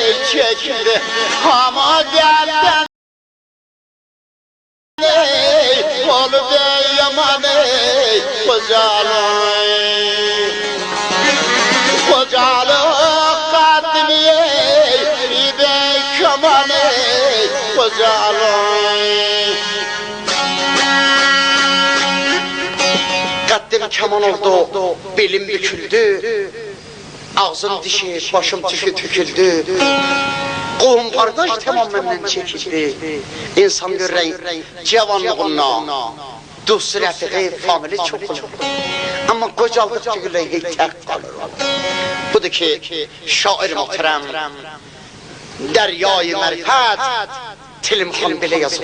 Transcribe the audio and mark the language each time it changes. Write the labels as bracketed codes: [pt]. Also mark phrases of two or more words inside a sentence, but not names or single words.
[tr] çekildi ama dertten olup ey yaman ey kocalık kaddimi ey bir bey kaman ey kocalık Kaddim kaman oldu, belim büküldü, ağzım dişi, başım tüküldü. [az] Qohum qardaş tamam məndən çəkildi. İnsan görək cavanlığına, dost rəfiqi, famili çox olur. Amma qocaldıqca görək heç tək qalır. Budur ki, şair muhterem, Dəryayı mərifət, Tilimxan belə yazır.